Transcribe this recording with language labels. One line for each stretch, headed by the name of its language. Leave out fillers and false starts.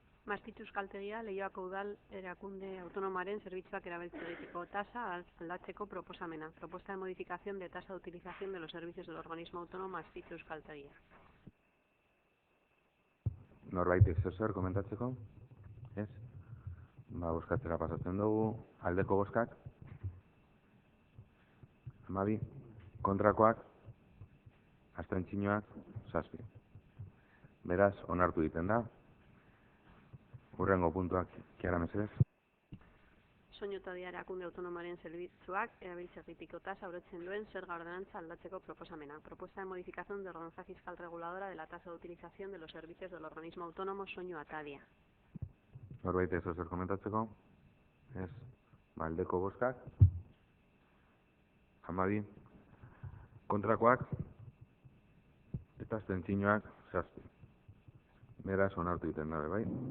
Basque: Mastitu Euskaltegia, Leioako Udal Erakunde Autonomaren zerbitzuak erabiltzeko tasa aldatzeko proposamena.
Spanish: Propuesta de modificación de tasa de utilización de los servicios del organismo autónomo Mastitu Euskaltegia.
Basque: Norbaitek zer komentatzeko? Ez? Bozkatzera pasatzen dugu. Aldeko bozkak. 12. Kontrakoak. Abstentzioak 7. Beraz, onartu egiten da. Hurrengo puntuak, Kiara mesedez. Soinu eta Erakunde Autonomaren zerbitzuak erabiltzeagitiko tasa aurretzen duen zerga ordenantza aldatzeko proposamena.
Spanish: Propuesta de modificación de ordenanza fiscal reguladora de la tasa de utilización de los servicios del organismo autónomo Soinu Atadia.
Basque: Norbait ez zer komentatzeko? Ez. Aldeko bozkak. 12. Kontrakoak. Eta abstentzioak 7. Beraz, onartu egiten dabe, bai?